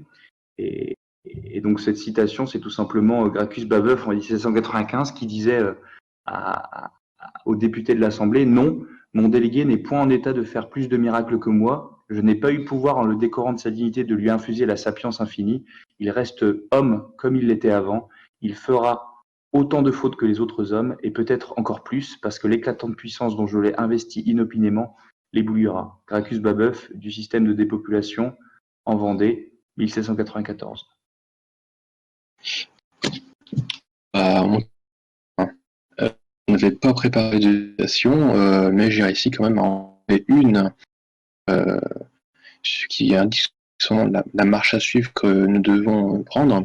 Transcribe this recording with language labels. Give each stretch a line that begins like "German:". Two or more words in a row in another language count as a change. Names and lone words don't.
French: Et donc cette citation, c'est tout simplement Gracchus Babeuf en 1795 qui disait aux députés de l'Assemblée: non, mon délégué n'est point en état de faire plus de miracles que moi. Je n'ai pas eu pouvoir, en le décorant de sa dignité, de lui infuser la sapience infinie. Il reste homme comme il l'était avant. Il fera autant de fautes que les autres hommes, et peut-être encore plus, parce que l'éclatante puissance dont je l'ai investi inopinément l'éblouira. Gracchus Babeuf, du système de dépopulation en Vendée, 1794. On n'avait pas préparé de citation, mais j'ai réussi quand même à en faire une qui indique la marche à suivre que nous devons prendre.